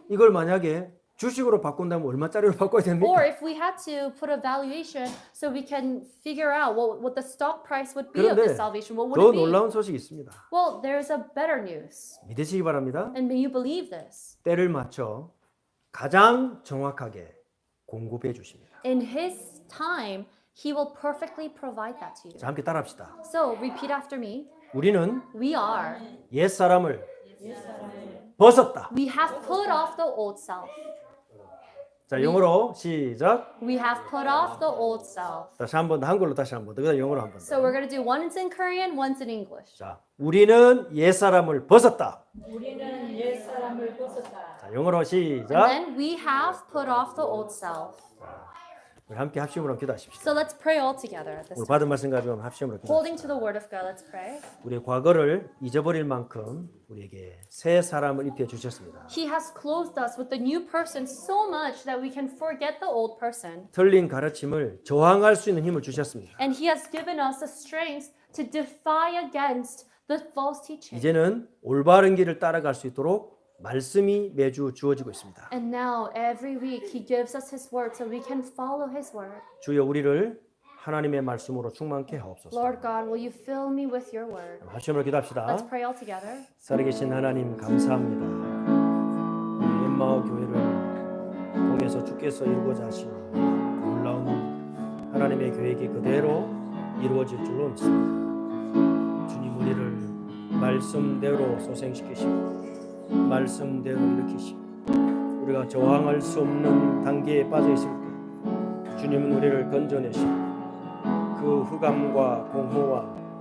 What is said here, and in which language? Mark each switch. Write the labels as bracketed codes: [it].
[ko] 이걸 만약에 주식으로 바꾼다면 얼마짜리로 바꿔야 [en] Or [ko] 됩니까? [en] if we had to put a valuation so we can figure out what the stock price would be of [ko] 그런데 [en] this salvation, what would [ko] 더 [en] it be? [ko] 놀라운 소식이 있습니다. [en] Well, there's a better news. [ko] 믿으시기 바랍니다. [en] And may you believe this. [ko] 때를 맞춰 가장 정확하게 공급해 주십니다. [en] In His time, He will perfectly provide that to you. [ko] 자, 함께 따라합시다. [en] So repeat after me. [ko] 우리는 [en] We are. [ko] 옛 사람을 벗었다. [en] We have put off the old self. [ko] 자, 영어로 시작. [en] We have put off the old self. [ko] 다시 한 번 더, 한글로 다시 한 번 더, 그다음 영어로 한 번 [en] So [ko] 더. [en] we're going to do one's in Korean, one's in English. [ko] 자, 우리는 옛 사람을 벗었다. 우리는 옛 사람을 벗었다. 자, 영어로 [en] And [ko] 시작. [en] then we have put off the old self. [ko] 우리 함께 합심으로 기도하십시다. [en] So let's pray all together at this [ko] 오늘 받은 말씀 가지고 합심으로 기도합시다. [en] Holding to the word of God, let's pray. [ko] 우리의 과거를 잊어버릴 만큼 우리에게 새 사람을 입혀 주셨습니다. [en] He has clothed us with the new person so much that we can forget the old person. [ko] 틀린 가르침을 저항할 수 있는 힘을 주셨습니다. [en] And He has given us the strength to defy against the false teaching. [ko] 이제는 올바른 길을 따라갈 수 있도록 말씀이 매주 주어지고 있습니다. [en] And now every week He gives us His word so we can follow His word. [ko] 주여 우리를 하나님의 말씀으로 충만케 하옵소서. [en] Lord God, will you fill me with your word? [ko] 합심으로 기도합시다. [en] Let's pray all together. [ko] 살아계신 하나님 감사합니다. 우리 엠마오 교회를 통해서 주께서 이루고자 하시는 놀라운 하나님의 계획이 그대로 이루어질 줄로 믿습니다. 주님 우리를 말씀대로 소생시키시고 말씀대로 일으키시고 우리가 저항할 수 없는 단계에 빠져 있을 때 주님은 우리를 건져내시고 그 흑암과 공허와